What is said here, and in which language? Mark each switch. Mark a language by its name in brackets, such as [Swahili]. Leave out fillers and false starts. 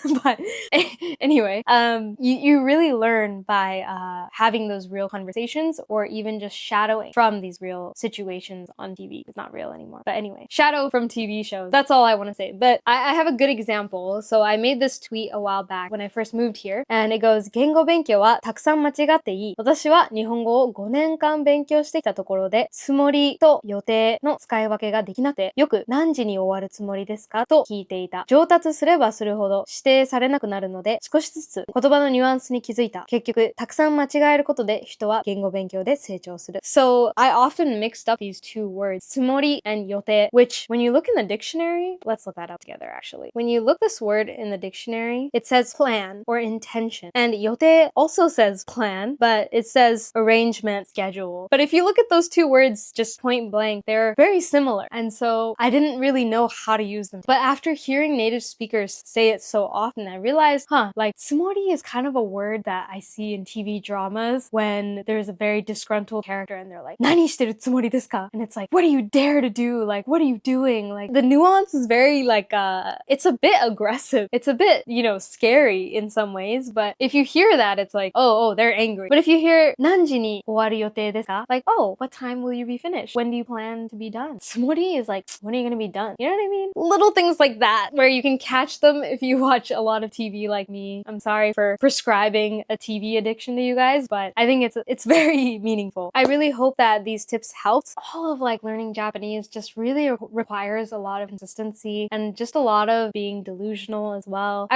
[English] But anyway, you really learn by having those real conversations, or even just shadowing from these real situations on TV. It's not real anymore. But anyway, shadow from TV shows. That's all I want to say. But I have a good example. So I made this tweet a while back when I first moved here, and it goes, [Japanese] 言語勉強はたくさん間違っていい。私は日本語を5年間勉強してきたところで、つもりと予定の使い分けができなくて、よく何時に終わるつもりですかと聞いていた。上達すればするほど指定されなくなるので、少しずつ言葉のニュアンスに気づいた。結局、たくさん間違えることで人は言語勉強で成長する。 [English] So, I often mixed up these two words, つもり and 予定, which when you look in the dictionary, let's look that up together actually. When you look this word in the dictionary, it says plan or intention. And 予定 also says plan, but it says arrangement, schedule. But if you look at those two words just point blank, they're very similar. And so I didn't really know how to use them. But after hearing native speakers say it so often, I realized, like つもり is kind of a word that I see in TV dramas when there's a very disgruntled character and they're like, [Japanese] 何してるつもりですか? [English] And it's like, what do you dare to do? Like, what are you doing? Like, the nuance is very like, it's a bit aggressive. It's a bit, scary in some ways. But if you hear that, it's like, oh, they're angry. But if you hear [Japanese] 何時に終わる予定ですか? [English] Like, oh, what time will you be finished? When do you plan to be done? つもり is like, when are you going to be done? You know what I mean? Little things like that where you can catch them if you watch a lot of TV like me. I'm sorry for prescribing a TV addiction to you guys, but I think it's very meaningful. I really hope that these tips helped. All of like learning Japanese just really requires a lot of consistency and just a lot of being delusional as well.